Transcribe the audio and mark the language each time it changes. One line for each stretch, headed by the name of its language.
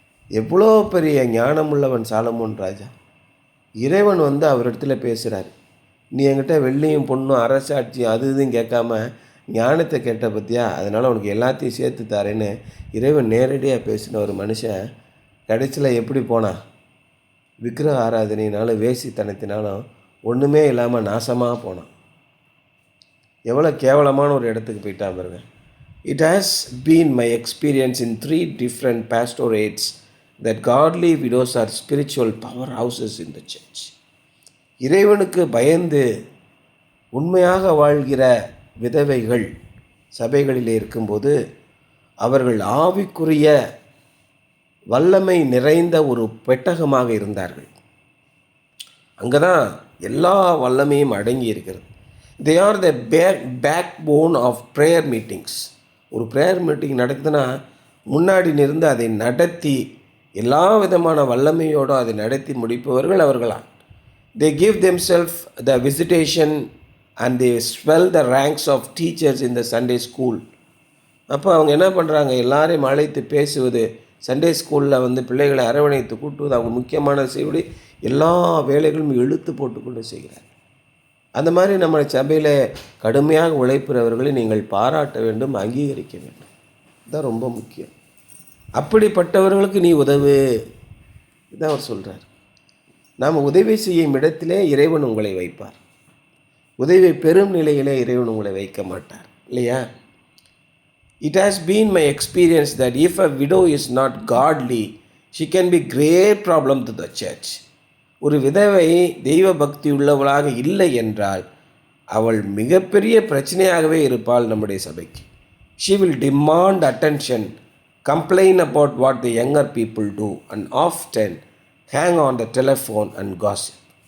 Tamil: எவ்வளோ பெரிய ஞானமுள்ளவன் சாலமோன் ராஜா. இறைவன் அவரிடத்துல பேசுகிறார், நீ என்கிட்ட வெள்ளியும் பொண்ணும் அரசாட்சியும் அது இதுன்னு கேட்காம ஞானத்தை கேட்ட பற்றியா, அதனால் உனக்கு எல்லாத்தையும் சேர்த்து தரேன்னு இறைவன் நேரடியாக பேசின ஒரு மனுஷன் கடைசியில் எப்படி போனான்? விக்கிரக ஆராதனையினாலும் வேசித்தனத்தினாலும் ஒன்றுமே இல்லாமல் நாசமாக போனான். எவ்வளோ கேவலமான ஒரு இடத்துக்கு போயிட்டான் பாருங்க.
English: It has been my experience in 3 different pastorates that godly widows are spiritual powerhouses in the church.
Tamil: இறைவனுக்கு பயந்து உண்மையாக வாழ்கிற விதவைகள் சபைகளிலே இருக்கும்போது அவர்கள் ஆவிக்குரிய வல்லமை நிறைந்த ஒரு பெட்டகமாக இருந்தார்கள். அங்கே தான் எல்லா வல்லமையும் அடங்கி இருக்கிறது.
English: They are the backbone of prayer meetings.
Tamil: ஒரு ப்ரேயர் மீட்டிங் நடக்குதுன்னா முன்னாடி நின்று அதை நடத்தி எல்லா விதமான வல்லமையோடு அதை நடத்தி முடிப்பவர்கள் அவர்களால்.
English: They give themselves the visitation and they swell the ranks of teachers in the Sunday school.
Tamil: அப்போ அவங்க என்ன பண்ணுறாங்க, எல்லாரையும் அழைத்து பேசுவது, சண்டே ஸ்கூலில் பிள்ளைகளை அரவணைத்து கூட்டுவது, அவங்க முக்கியமான செய்வதை எல்லா வேலைகளும் இழுத்து போட்டுக்கொண்டு செய்கிறார். அந்த மாதிரி நம்ம சபையில் கடுமையாக உழைப்பவர்களை நீங்கள் பாராட்ட வேண்டும், அங்கீகரிக்க வேண்டும். இதுதான் ரொம்ப முக்கியம். அப்படிப்பட்டவர்களுக்கு நீ உதவு, இதுதான் அவர் சொல்கிறார். நாம் உதவி செய்யும் இடத்திலே இறைவன் உங்களை வைப்பார். உதவி பெரும் நிலையிலே இறைவன் உங்களை வைக்க மாட்டார், இல்லையா?
English: It has been my experience that if a widow is not godly, she can be great problem to the church.
Tamil: ஒரு விதவை தெய்வ பக்தி உள்ளவளாக இல்லை என்றால் அவள் மிகப்பெரிய பிரச்சனையாகவே இருப்பாள் நம்முடைய சபைக்கு.
English: She will demand attention, complain about what the younger people do and often hang on the telephone and gossip.